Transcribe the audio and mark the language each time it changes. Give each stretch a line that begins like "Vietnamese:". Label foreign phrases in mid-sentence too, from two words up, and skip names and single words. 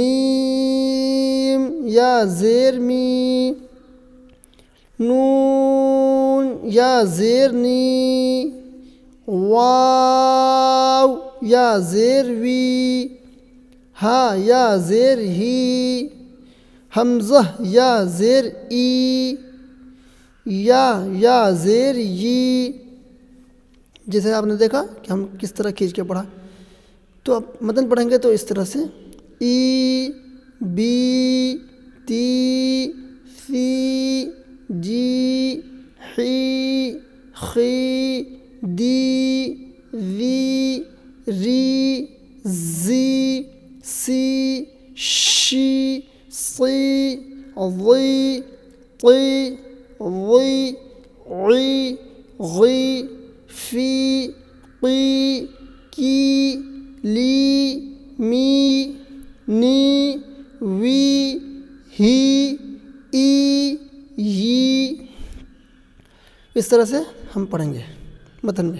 Urdu: میم یا زیر می، نون یا زیر نی، واو یا زیر وی، ہا یا زیر ہی، حمزہ یا زیر ای، یا زیر یی۔ جیسے آپ نے دیکھا کہ ہم کس طرح کھینچ کے پڑھا، تو اب متن پڑھیں گے تو اس طرح سے ای، بی، تی، سی، جی، حی، خی، دی، ذی، ری، زی، سی، شی، صی، ضی، طی، ضی، عی، غی، فی، قی، کی، لی، می، نی، وی، ہی، ای، یی۔ اس طرح سے ہم پڑھیں گے متن میں۔